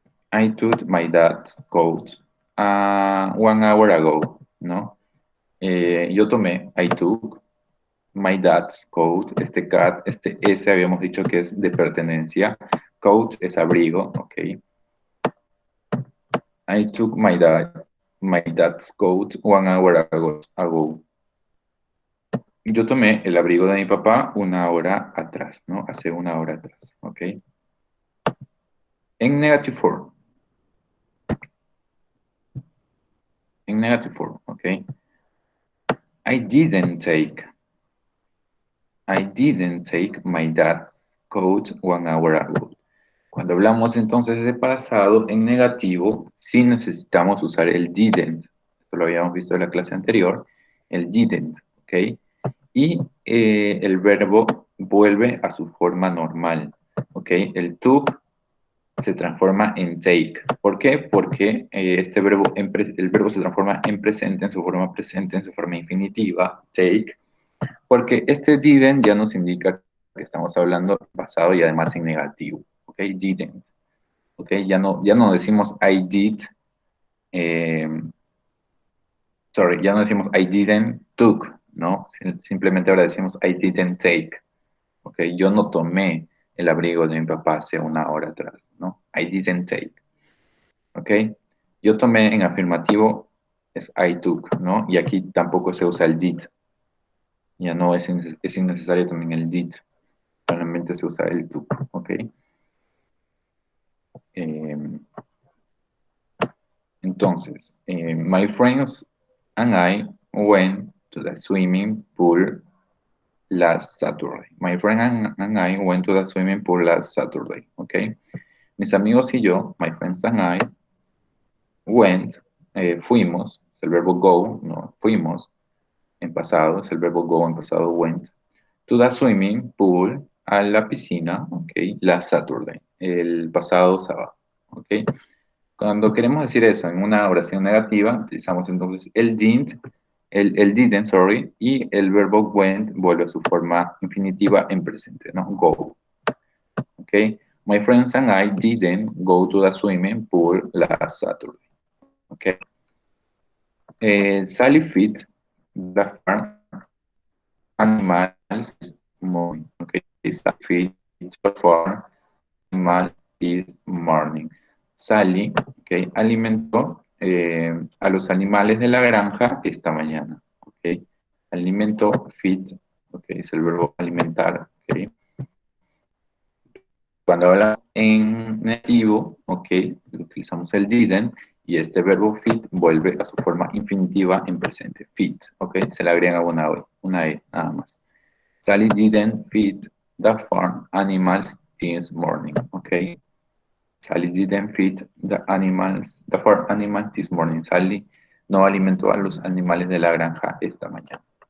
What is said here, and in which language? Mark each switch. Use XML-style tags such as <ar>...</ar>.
<en>I took my dad's coat 1 hour ago, ¿no?</en> <es>Yo tomé,</es> <en>I took my dad's coat.</en> <es>Este S habíamos dicho que es de pertenencia. Coat es abrigo, ok.</es> <en>I took my dad's coat 1 hour ago.</en> <es>Yo tomé el abrigo de mi papá 1 hora atrás, ¿no? Hace 1 hora atrás, ¿ok? En</es> <en>negative form.</en> <es>En</es> <en>negative form,</en> <es>¿ok?</es> <en>I didn't take my dad's coat 1 hour ago.</en> <es>Cuando hablamos entonces de pasado en negativo, sí necesitamos usar el didn't. Esto lo habíamos visto en la clase anterior. El didn't, ¿ok? Y el verbo vuelve a su forma normal, ¿ok? El took se transforma en take. ¿Por qué? Porque el verbo se transforma en presente, en su forma presente, en su forma infinitiva, take, porque este didn't ya nos indica que estamos hablando pasado y además en negativo, ¿ok?</es> <en>Didn't, ¿ok?</en> <es>Ya no decimos</es> <en>I did,</en> <es>eh, ya no decimos</es> <en>I didn't took,</en> <es>¿no? Simplemente ahora decimos</es> <en>I didn't take,</en> <es>¿ok? Yo no tomé el abrigo de mi papá hace 1 hora atrás, ¿no?</es> <en>I didn't take,</en> <es>¿ok? Yo tomé en afirmativo es</es> <en>I took,</en> <es>¿no? Y aquí tampoco se usa el did, Ya no es, es innecesario también el did. Solamente se usa el to, ¿ok?</es> <en>Entonces, my friends and I went to the swimming pool last Saturday. My friend and I went to the swimming pool last Saturday, ¿ok?</en> <es>Mis amigos y yo,</es> <en>my friends and I, went,</en> <es>fuimos, es el verbo go, no, fuimos, en pasado, es el verbo go, en pasado went,</es> <en>to the swimming pool,</en> <es>a la piscina, ok,</es> <en>last Saturday,</en> <es>el pasado sábado, ok. Cuando queremos decir eso en una oración negativa, utilizamos entonces el didn't, el didn't, sorry, y el verbo went vuelve a su forma infinitiva en presente, ¿no?</es> <en>Go. Okay? My friends and I didn't go to the swimming pool last Saturday. Okay? Sally feed the farm animals this morning. Okay? Sally feed the farm animals this morning.</en> <es>Sally, okay, alimentó a los animales de la granja esta mañana. Okay? Alimentó, feed, okay, es el verbo alimentar. Okay? Cuando hablamos en negativo, ok, utilizamos el didn't y este verbo feed vuelve a su forma infinitiva en presente. Feed, ok, se le agrega una E nada más.</es> <en>Sally didn't feed the farm animals this morning, ok. Sally didn't feed the farm animals this morning.</en> <es>Sally no alimentó a los animales de la granja esta mañana.</es>